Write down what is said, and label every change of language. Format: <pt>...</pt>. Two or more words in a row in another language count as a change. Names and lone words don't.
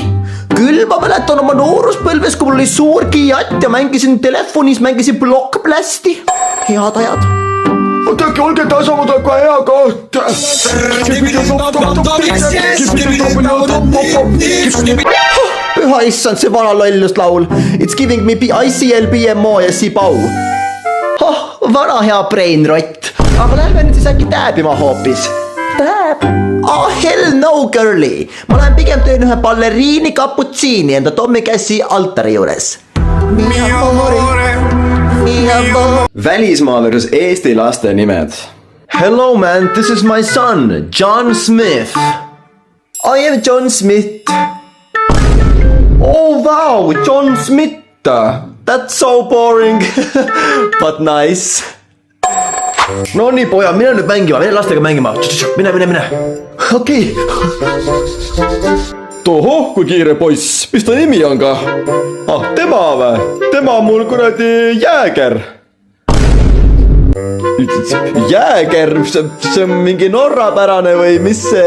<et>Küll ma mäletan oma nooruspõlves, kui mul oli suur kiiat ja mängisin telefonis, mängisin Blockblasti. Head ajad. Ootake, olge tasa, ma tuleb ka hea koht. Püha issand, see vana lollust laul.</et> <en>It's giving me</en> <et>ICLBMO ja Sibau. Vana hea brainrott. Aga lähme nüüd siis äkki tääbima hoopis.</et> <en>Tääb? Hell no girly.</en> <et>Ma lähen pigem töön ühe balleriini kaputsiini enda Tommi Kässi altari juures. Välismaa versus Eesti laste nimed.</et> <en>Hello man, this is my son, John Smith. I am John Smith. Oh wow, John Smith. That's so boring. But nice.</en> <et>No nii poja, mine nüüd mängima, mine lastega mängima. Mine. Okei. Tohoh, kui kiire poiss, mis ta nimi on ka? Tema või? Tema on mul kuradi Jääger. Jääger, see on mingi norrapärane või mis see?</et>